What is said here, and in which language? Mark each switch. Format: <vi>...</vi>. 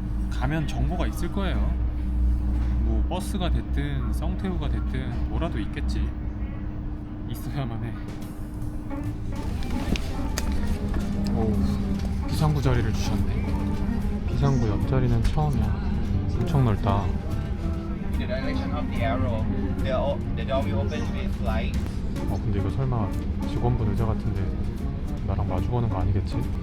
<ko>가면 정보가 있을 거예요. 뭐 버스가 됐든 썽태우가 됐든 뭐라도 있겠지. 있어야만 해. 오, 비상구 자리를 주셨네. 비상구 옆자리는 처음이야. 엄청 넓다.</ko> <en>The direction of the arrow, the door will open with light.</en> <ko>근데 이거 설마 직원분 의자 같은데 나랑 마주보는 거 아니겠지?</ko>